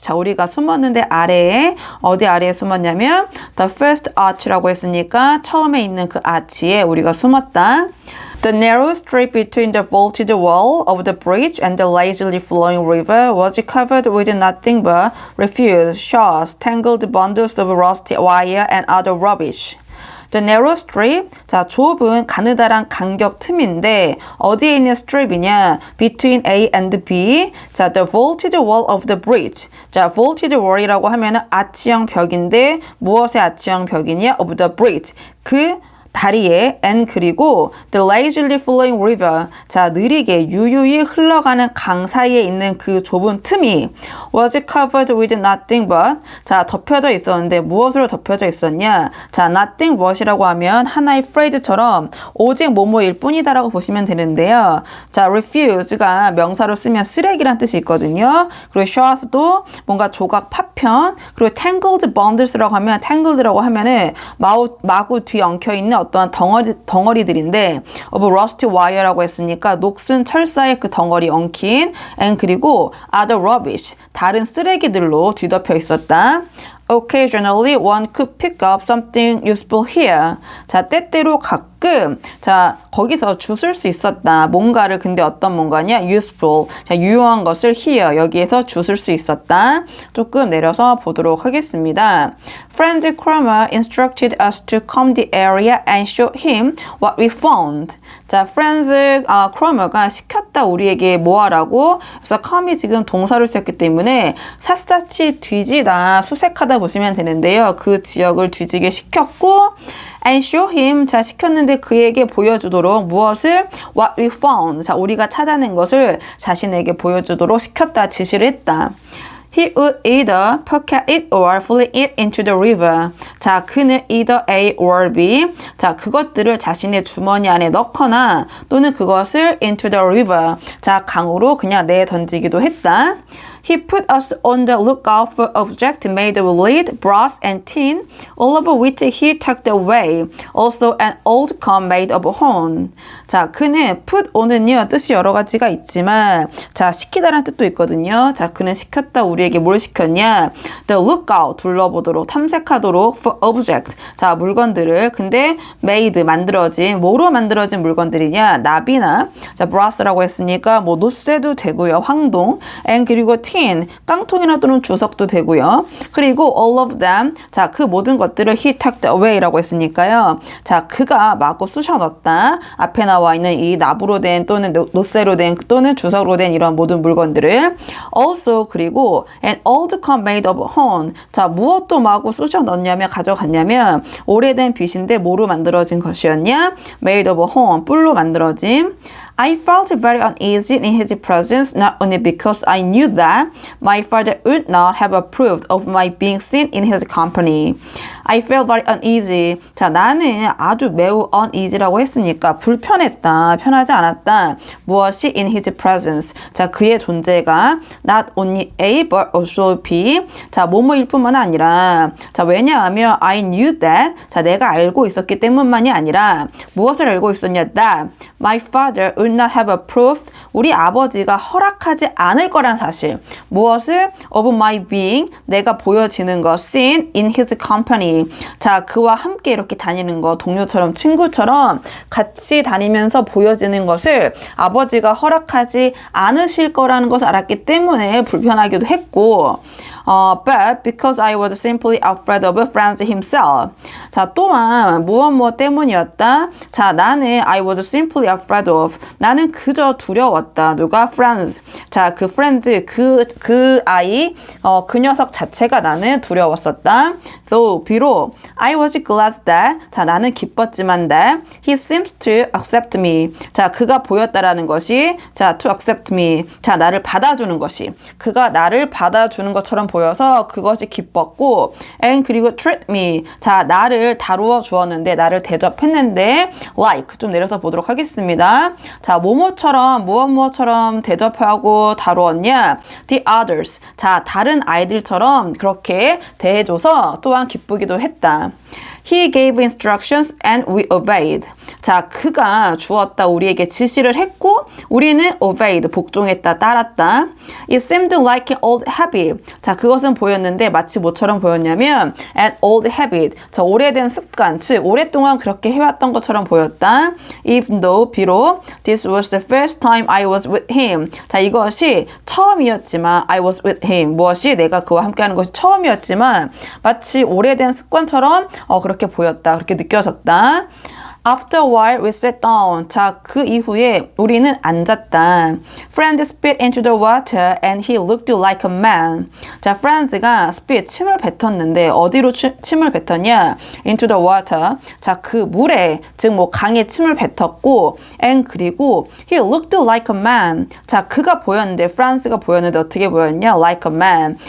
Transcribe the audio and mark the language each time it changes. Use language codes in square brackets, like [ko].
[ko] 자, 우리가 숨었는데 아래에 어디 아래에 숨었냐면 [en] the first arch [ko] 라고 했으니까 처음에 있는 그 아치에 우리가 숨었다. [en] The narrow strip between the vaulted wall of the bridge and the lazily flowing river was covered with nothing but refuse, shards, tangled bundles of rusty wire and other rubbish. The narrow strip. [ko] 자, 좁은 가느다란 간격 틈인데 어디에 있는 strip이냐? [en] Between A and B. [ko] 자, [en] the vaulted wall of the bridge. [ko] 자, [en] vaulted wall [ko] 이라고 하면은 아치형 벽인데 무엇의 아치형 벽이냐? [en] Of the bridge. [ko] 그 다리에 [en] and [ko] 그리고 [en] the lazily flowing river. [ko] 자, 느리게 유유히 흘러가는 강 사이에 있는 그 좁은 틈이 [en] was covered with nothing but. [ko] 자, 덮여져 있었는데 무엇으로 덮여져 있었냐? 자, [en] nothing but [ko] 이라고 하면 하나의 phrase처럼 오직 뭐뭐일 뿐이다라고 보시면 되는데요. 자, refuse가 명사로 쓰면 쓰레기란 뜻이 있거든요. 그리고 shards도 뭔가 조각 파편. 그리고 [en] tangled bundles [ko] 라고 하면 tangled라고 하면은 마구 뒤엉켜 있는 어떠한 덩어리들인데 [en] of rusty wire [ko] 라고 했으니까 녹슨 철사의 그 덩어리 엉킨 and 그리고 [en] other rubbish [ko] 다른 쓰레기들로 뒤덮여 있었다. [en] Occasionally one could pick up something useful here. [ko] 자, 때때로 가끔 자, 거기서 주술 수 있었다. 뭔가를 근데 어떤 뭔가냐? [en] useful. [ko] 자, 유용한 것을 here 여기에서 주술 수 있었다. 조금 내려서 보도록 하겠습니다. [en] Franz Kramer instructed us to comb the area and show him what we found. [ko] 자, Franz Kramer가 시켰다 우리에게 뭐하라고? 그래서 comb이 지금 동사를 썼기 때문에 샅샅이 뒤지다, 수색하다 보시면 되는데요. 그 지역을 뒤지게 시켰고 [en] and show him. [ko] 자, 시켰는데 그에게 보여주도록 무엇을? [en] What we found. [ko] 자, 우리가 찾아낸 것을 자신에게 보여주도록 시켰다, 지시를 했다. [en] He would either pocket it or fling it into the river. [ko] 자, 그는 [en] either A or B. [ko] 자, 그것들을 자신의 주머니 안에 넣거나 또는 그것을 [en] into the river. [ko] 자, 강으로 그냥 내던지기도 했다. [en] He put us on the lookout for objects made of lead, brass, and tin, all of which he tucked away. Also an old comb made of horn. [ko] 자, 그는 [en] put on [ko] 은요, 뜻이 여러 가지가 있지만, 자, 시키다라는 뜻도 있거든요. 자, 그는 시켰다. 우리에게 뭘 시켰냐? [en] The lookout, [ko] 둘러보도록, 탐색하도록 [en] for object. [ko] 자, 물건들을. 근데 made, 만들어진, 뭐로 만들어진 물건들이냐? 나비나, 자, brass라고 했으니까, 뭐, 노쇠도 되고요. 황동. and 그리고 tin, 깡통이나 또는 주석도 되고요. 그리고 [en] all of them, [ko] 자, 그 모든 것들을 [en] he tucked away [ko] 라고 했으니까요. 자, 그가 마구 쑤셔 넣었다. 앞에 나와 있는 이 나부로 된 또는 노쇠로 된 또는 주석으로 된 이런 모든 물건들을 also 그리고 [en] an old comb made of horn. [ko] 자, 무엇도 마구 쑤셔 넣었냐면 가져갔냐면 오래된 빗인데 뭐로 만들어진 것이었냐? [en] made of horn, [ko] 뿔로 만들어진. [en] I felt very uneasy in his presence, not only because I knew that my father would not have approved of my being seen in his company. I felt very uneasy. [ko] 자, 나는 아주 매우 uneasy라고 했으니까 불편했다, 편하지 않았다. 무엇이 [en] in his presence. [ko] 자, 그의 존재가 [en] not only A but also B. [ko] 자, 뭐뭐일 뿐만 아니라 자, 왜냐하면 [en] I knew that. [ko] 자, 내가 알고 있었기 때문만이 아니라 무엇을 알고 있었냐? [en] That my father would not have approved. [ko] 우리 아버지가 허락하지 않을 거란 사실. 무엇을? [en] Of my being. [ko] 내가 보여지는 것. [en] Seen in his company. [ko] 자, 그와 함께 이렇게 다니는 거. 동료처럼 친구처럼 같이 다니면서 보여지는 것을 아버지가 허락하지 않으실 거라는 것을 알았기 때문에 불편하기도 했고 [en] but because I was simply afraid of Franz himself. [ko] 자, 또한 무엇 때문이었다? 자, 나는 [en] I was simply afraid of. [ko] 나는 그저 두려웠다. 누가? Franz. 자, 그 Franz, 그 아이, 그 녀석 자체가 나는 두려웠었다. [en] Though, [ko] 비록 [en] I was glad that. [ko] 자, 나는 기뻤지만 [en] that he seems to accept me. [ko] 자, 그가 보였다라는 것이 자, [en] to accept me. [ko] 자, 나를 받아주는 것이. 그가 나를 받아주는 것처럼 보여서 그것이 기뻤고 and 그리고 [en] treat me. [ko] 자, 나를 다루어 주었는데 나를 대접했는데 like 좀 내려서 보도록 하겠습니다. 자, 뭐뭐처럼 무엇처럼 대접하고 다루었냐? [en] The others. [ko] 자, 다른 아이들처럼 그렇게 대해줘서 또한 기쁘기도 했다. [en] He gave instructions and we obeyed. [ko] 자, 그가 주었다. 우리에게 지시를 했고 우리는 obeyed. 복종했다. 따랐다. [en] It seemed like an old habit. [ko] 자, 그것은 보였는데 마치 뭐처럼 보였냐면 [en] an old habit. [ko] 자, 오래된 습관. 즉, 오랫동안 그렇게 해왔던 것처럼 보였다. [en] Even though, [ko] 비록 [en] this was the first time I was with him. [ko] 자, 이것이 처음이었지만 [en] I was with him. [ko] 무엇이 내가 그와 함께하는 것이 처음이었지만 마치 오래된 습관처럼 그렇게 보였다. 그렇게 느껴졌다. [en] After a while, we sat down. [ko] 자, 그 이후에 우리는 앉았다. [en] Franz spit into the water and he looked like a man. [ko] 자, 프란즈가 spit, 침을 뱉었는데 어디로 침을 뱉었냐? [en] Into the water. [ko] 자, 그 물에, 즉 뭐 강에 침을 뱉었고 and 그리고 [en] he looked like a man. [ko] 자, 그가 보였는데, 프란즈가 보였는데 어떻게 보였냐? [en] Like a man.